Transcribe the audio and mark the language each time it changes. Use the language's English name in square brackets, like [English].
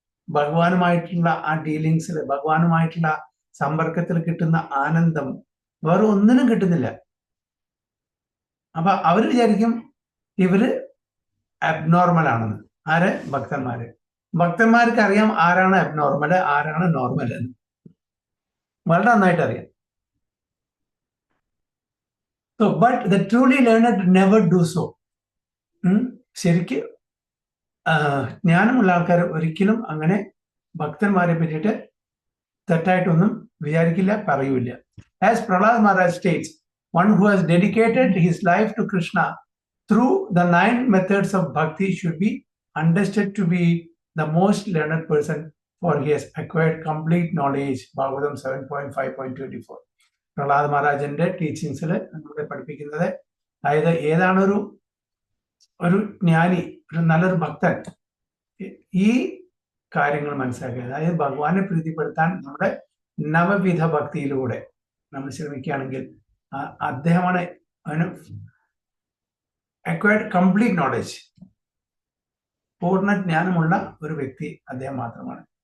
[Malayalam] ഭഗവാനുമായിട്ടുള്ള ആ ഡീലിങ്സിൽ, ഭഗവാനുമായിട്ടുള്ള സമ്പർക്കത്തിൽ കിട്ടുന്ന ആനന്ദം വേറെ ഒന്നിനും കിട്ടുന്നില്ല. അപ്പൊ അവര് വിചാരിക്കും ഇവര് അബ്നോർമൽ ആണെന്ന്. ആര്? ഭക്തന്മാര്. ഭക്തന്മാർക്ക് അറിയാം ആരാണ് അബ്നോർമല്, ആരാണ് നോർമൽ എന്ന് വളരെ നന്നായിട്ട് അറിയാം. [English] So, but the truly learned never do so. [Malayalam] ശരിക്ക് ജ്ഞാനമുള്ള ആൾക്കാർ ഒരിക്കലും അങ്ങനെ ഭക്തന്മാരെ പറ്റിയിട്ട് തെറ്റായിട്ടൊന്നും വിചാരിക്കില്ല, പറയൂല. [English] As Prahlad Maharaj states, one who has dedicated his life to Krishna through the 9 methods of bhakti should be understood to be the most learned person, for he has acquired complete knowledge. Bhagavatam 7.5.24. [Malayalam] Prahlad മഹാരാജന്റെ ടീച്ചിങ്സിൽ നമ്മളെ പഠിപ്പിക്കുന്നത്, അതായത് ഏതാണ് ഒരു ജ്ഞാനി, ഒരു നല്ലൊരു ഭക്തൻ, ഈ കാര്യങ്ങൾ മനസ്സിലാക്കുക. അതായത് ഭഗവാനെ പ്രീതിപ്പെടുത്താൻ നമ്മുടെ നവവിധ ഭക്തിയിലൂടെ നമ്മൾ ശ്രമിക്കുകയാണെങ്കിൽ അദ്ദേഹമാണ് അതിന് [English] acquired complete knowledge, [Malayalam] പൂർണ്ണ ജ്ഞാനമുള്ള ഒരു വ്യക്തി അദ്ദേഹം മാത്രമാണ്.